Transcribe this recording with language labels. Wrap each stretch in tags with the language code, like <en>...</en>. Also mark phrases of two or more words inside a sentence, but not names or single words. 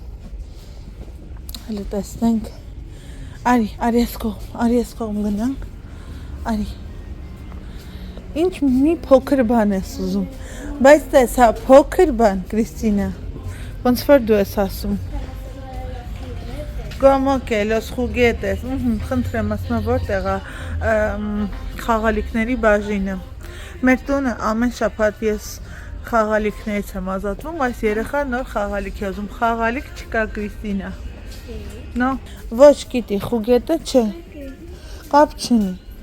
<hy>հələ տեսնենք, արի ես կողմ գնանք, արի, ինչ մի փոքր բան ես ուզում, բայց տես, հա, փոքր բան, Քրիստինա, ոնց որ դու ես ասում,</hy> <es>Como que los juguetes,</es> <hy>խնդրեմ ասում որտեղ է խաղալիքների բաժինը, մեր տունը ամեն շաբաթ ես խաղալիքներից եմ ազատվում, այս երեխան նոր խաղալիք է ուզում, խաղալիք չկա Քրիստինա, նո, ոչ գիտի, խուգետը չէ, կապ չունի,</hy>